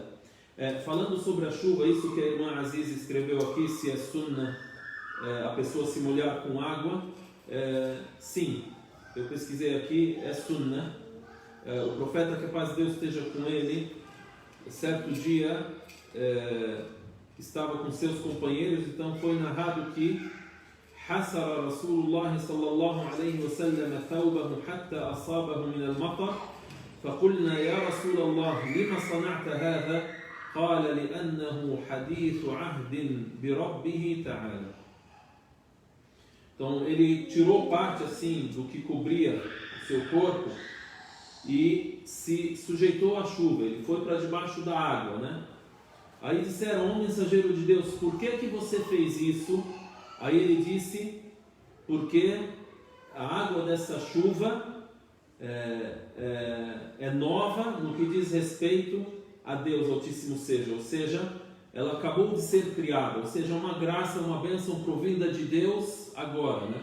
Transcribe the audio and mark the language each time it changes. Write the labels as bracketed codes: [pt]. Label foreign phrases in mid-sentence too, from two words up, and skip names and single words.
[pt] Falando sobre a chuva, isso que a irmã Aziz escreveu aqui, se é sunna a pessoa se molhar com água, sim, eu pesquisei aqui, é sunna. O profeta, que a paz de Deus esteja com ele, certo dia estava com seus companheiros, então foi narrado que [ar] حسر رسول الله صلى الله عليه وسلم ثوبه حتى أصابه من المطر فقلنا يا رسول الله لما صنعت هذا قال لأنه حديث عهد بربه تعالى. [pt] Então ele tirou parte assim do que cobria o seu corpo e se sujeitou à chuva, ele foi para debaixo da água, né? Aí disseram: ó mensageiro de Deus, por que você fez isso? Aí ele disse: porque a água dessa chuva é nova no que diz respeito a Deus Altíssimo seja, ou seja, ela acabou de ser criada, ou seja, uma graça, uma bênção provinda de Deus agora, né?